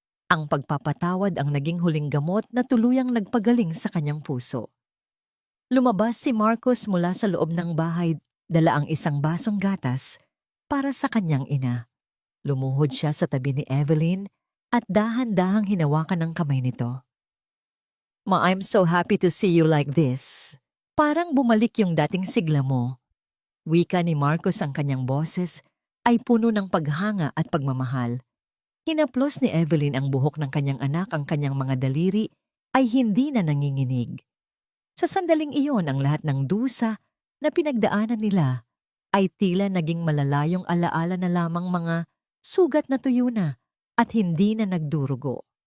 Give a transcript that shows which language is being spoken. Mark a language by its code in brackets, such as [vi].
[tl] Ang pagpapatawad ang naging huling gamot na tuluyang nagpagaling sa kanyang puso. Lumabas si Marcos mula sa loob ng bahay, dala ang isang basong gatas para sa kanyang ina. Lumuhod siya sa tabi ni Evelyn at dahan-dahang hinawakan ang kamay nito. [en] "Ma, I'm so happy to see you like this. [tl] Parang bumalik yung dating sigla mo." Wika ni Marcos, ang kanyang boses ay puno ng paghanga at pagmamahal. Hinaplos ni Evelyn ang buhok ng kanyang anak, ang kanyang mga daliri ay hindi na nanginginig. Sa sandaling iyon, ang lahat ng dusa na pinagdaanan nila ay tila naging malalayong alaala na lamang, mga sugat na tuyo na at hindi na nagdurugo.